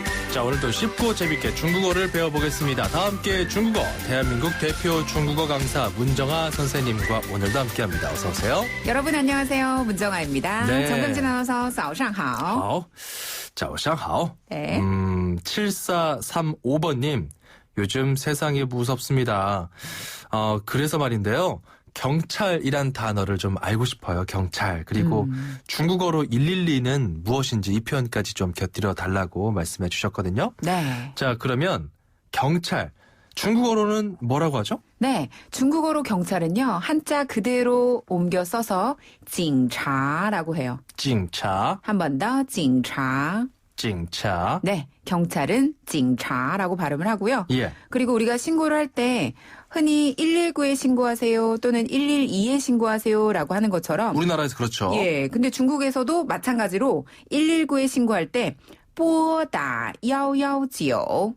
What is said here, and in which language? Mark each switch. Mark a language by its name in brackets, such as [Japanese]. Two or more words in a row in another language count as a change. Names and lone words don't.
[Korean] 자, 오늘도 쉽고 재밌게 중국어를 배워보겠습니다. 다 함께 중국어, 대한민국 대표 중국어 강사 문정아 선생님과 오늘도 함께합니다. 어서 오세요. 여러분 안녕하세요. 문정아입니다. 네. 정병진 아나운서 [Chinese] 早上好. 好, 早上好. [Korean] 네. 7435번님, 요즘 세상이 무섭습니다. 그래서 말인데요. 경찰이란 단어를 좀 알고 싶어요. 경찰. 그리고 중국어로 112는 무엇인지 이 표현까지 좀 곁들여 달라고 말씀해 주셨거든요. 네. 자, 그러면 경찰. 중국어로는 뭐라고 하죠? 네. 중국어로 경찰은요. 한자 그대로 옮겨 써서 警察 라고 해요. 警察. 한 번 더 警察. 警察. 네. 경찰은 警察 라고 발음을 하고요. 예. 그리고 우리가 신고를 할 때 흔히 119에 신고하세요 또는 112에 신고하세요라고 하는 것처럼 우리나라에서 그렇죠. 예. 근데 중국에서도 마찬가지로 119에 신고할 때 拨打119.